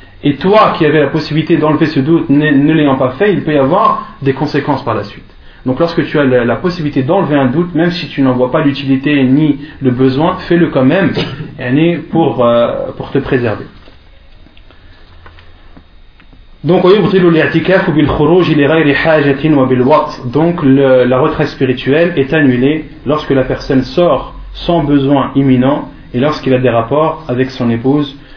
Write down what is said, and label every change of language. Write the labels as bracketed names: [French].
[French] Et toi qui avais la possibilité d'enlever ce doute, ne l'ayant pas fait, il peut y avoir des conséquences par la suite. Donc lorsque tu as la possibilité d'enlever un doute, même si tu n'en vois pas l'utilité ni le besoin, fais-le quand même pour te préserver. [Arabic] Donc ويبطل الاعتكاف بالخروج لغير حاجة وبالوقت. [French] Donc la retraite spirituelle est annulée lorsque la personne sort sans besoin imminent et lorsqu'il a des rapports avec son épouse.